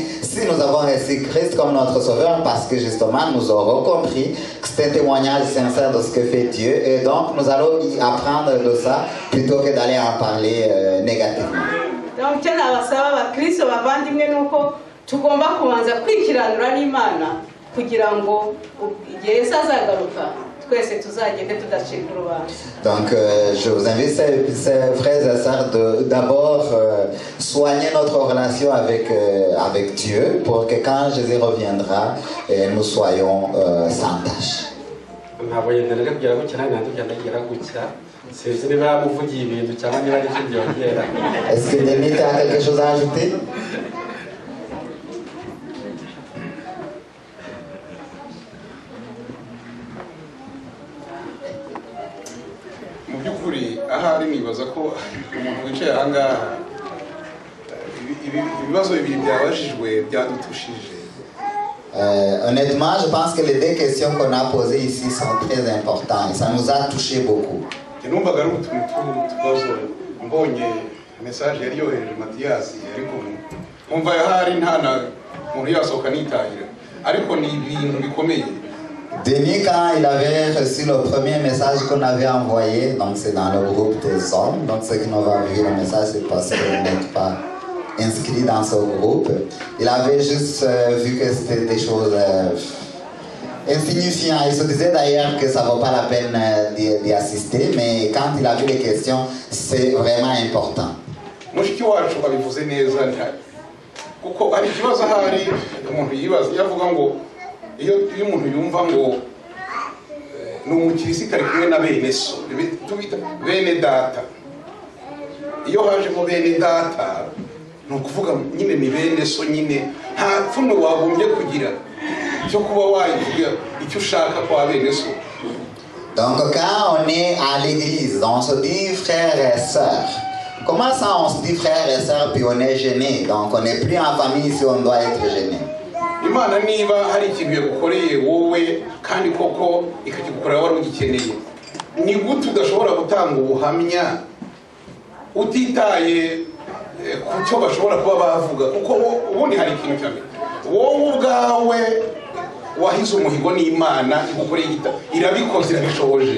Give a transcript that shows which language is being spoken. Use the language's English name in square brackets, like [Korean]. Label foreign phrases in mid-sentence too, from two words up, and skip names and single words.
[French] Si nous avons reçu Christ comme notre Sauveur, parce que justement nous aurons compris que c'est un témoignage sincère de ce que fait Dieu, et donc nous allons y apprendre de ça plutôt que d'aller en parler négativement. [Kinyarwanda] Donc cyane abasaba abakristo bavandimwe nuko tugomba kubanza kwikiranura n'Imana kugira ngo igihe Yesu azagaruka twese tuzagende tudacika urubanza. [French] Donc je vous invite ces frères et sœurs d'abord soigner notre relation avec Dieu pour que quand Jésus reviendra nous soyons sans tâche. Est-ce que Denis a quelque chose à ajouter? [Kinyarwanda] Mu by'ukuri ahari nibaza ko umuntu wicaye aha ngaha ibibazo bibiri byabajijwe byadutushije. [French] Honnêtement, je pense que les deux questions qu'on a posées ici sont très importantes et ça nous a touché beaucoup. [Kinyarwanda] Numvaga ari utubazo mbonye message yari yohereje Mathias ariko umva ahari ntana umuntu yasohoka nitahira ariko ni ibintu bikomeye. [French] Denis, quand il avait reçu le premier message qu'on avait envoyé, donc c'est dans le groupe des hommes, donc ceux qui n'ont pas vu le message, c'est parce qu'ils n'êtes pas inscrits dans ce groupe. Il avait juste vu que c'était des choses insignifiantes. Il se disait d'ailleurs que ça ne vaut pas la peine d'y assister, mais quand il a vu les questions, c'est vraiment important. [Kinyarwanda] Mushiki wacu abivuze neza kuko ari ikibazo ahari umuntu yibaza yavuga ngo iyo umuntu yumva ngo ni umukirisitu ari kumwe na bene so tubita bene data, iyo hajemo bene data ni ukuvuga nyine ni bene so, nyine nta pfunwe wagombye kugira cyo kuba wayivuga icyo ushaka kwa bene so. [French] Donc quand on est à l'église, on se dit frères et sœurs. Comment ça on se dit frères et sœurs puis on est gêné? Donc on n'est plus en famille si on doit être gêné. [Kinyarwanda] Imana niba hari ikintu yagukoreye wowe kandi koko ikakigukorera wari ugikeneye, ni gute udashobora gutanga ubuhamya utitaye ku cyo bashobora kuba bavuga? Kuko ubundi hari ikintu cyane wowe ubwawe wahize umuhigo n'Imana igukoreye irabikoze irabishoboje.